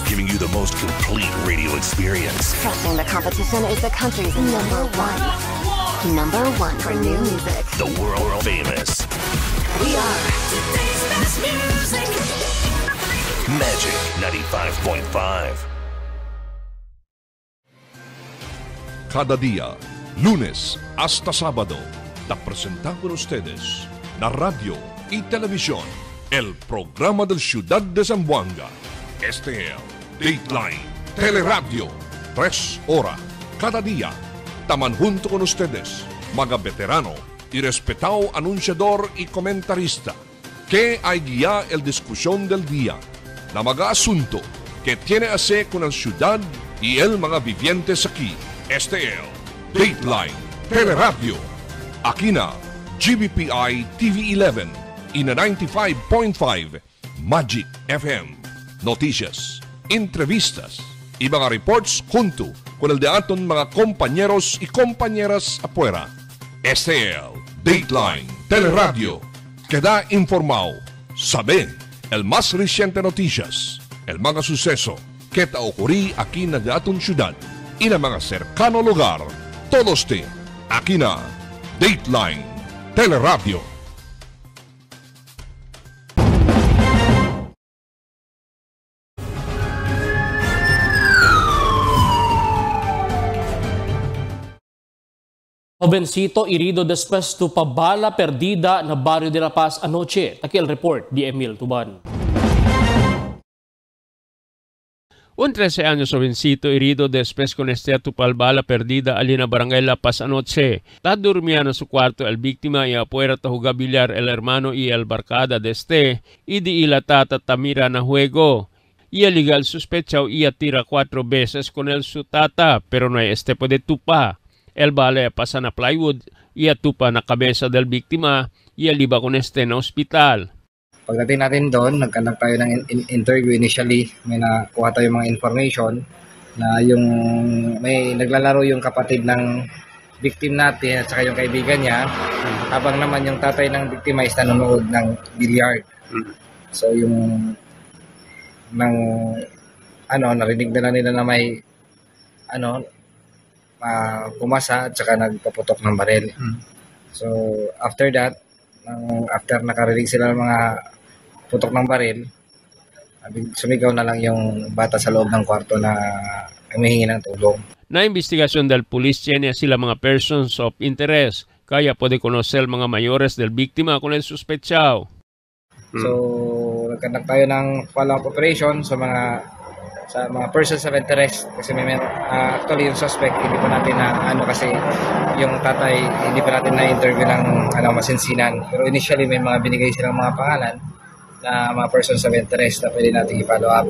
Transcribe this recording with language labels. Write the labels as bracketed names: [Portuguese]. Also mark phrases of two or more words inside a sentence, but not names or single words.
[English] Giving you the most complete radio experience. Crushing the competition is the country's number one. Number one for new music. The world famous. We are today's best music. Magic 95.5. [Chavacano] Cada día, lunes hasta sábado, te presentamos con ustedes la radio y televisión, el programa del Ciudad de Zamboanga. Este es el Dateline Teleradio, 3 horas cada día. Taman junto con ustedes, mga veterano y respetado anunciador y comentarista, que hay guía el discusión del día na mga asunto que tiene a hacer con la ciudad y el mga vivientes aquí. Este es Dateline Teleradio. Aquí na GBPI TV11 y na 95.5 Magic FM. Noticias, entrevistas y mga reports junto con el de aton mga compañeros y compañeras afuera. Este es Dateline Teleradio. Queda informado, sabe el más reciente noticias, el mga suceso que ta ocurrí aquí na aton ciudad y na mga cercano lugar. Todos te aquí na Dateline Teleradio. Jovencito herido después de bala perdida na barrio de La Paz anoche. Taki el report di Emil Tuban. Un 13 años jovencito herido después con bala perdida alina barangay La Paz anoche. Dormía en su cuarto el víctima y afuera jugabillar el hermano y el barcada de y di ila tata tamira na juego. Y el legal sospechado y tira 4 veces con el su tata pero no hay puede tupa. El bala pasa na plywood y atupa na kabesa del biktima y liba con na hospital. [Filipino] Pagdating natin doon, nagkandak tayo ng [English] interview initially. [Filipino] May nakuha tayo mga information na yung may naglalaro yung kapatid ng victim natin at saka yung kaibigan niya. Habang naman yung tatay ng biktima is nanonood ng billiard. So yung narinig nila na may pumasa at saka nagpaputok ng baril. [English] So after that, [Filipino] after nakarinig sila ng mga putok ng baril, sumigaw na lang yung bata sa loob ng kwarto na humihingi ng tulong. [Chavacano] Na investigasyon del pulis tiene sila mga [English] persons of interest, [Chavacano] kaya pwede conocer mga mayores del biktima con el sospechado. [Filipino] So nagkandak tayo ng [English] follow-up operation [Filipino] sa mga [English] persons of interest [Filipino] kasi actually yung suspect hindi pa natin kasi yung tatay hindi pa natin na-interview ng masinsinan, pero initially may mga binigay silang mga pangalan na mga [English] persons of interest [Filipino] na pwede natin i-follow up.